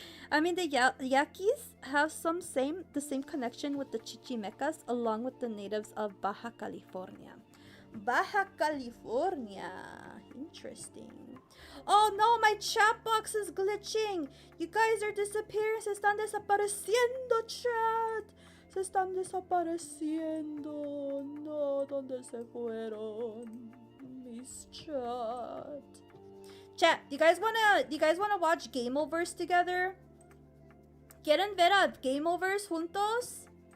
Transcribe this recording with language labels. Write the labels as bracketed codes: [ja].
[en] I mean, the Yaquis have the same connection with the Chichimecas along with the natives of Baja California. Baja California. Interesting. Oh no, my chat box is glitching. You guys are disappearing. [es] Se están desapareciendo, chat. Se están desapareciendo. No, ¿dónde se fueron? Mis chat. [en] Chat, do you guys wanna watch Game Overs together? [es] ¿Quieren ver a Game Overs juntos?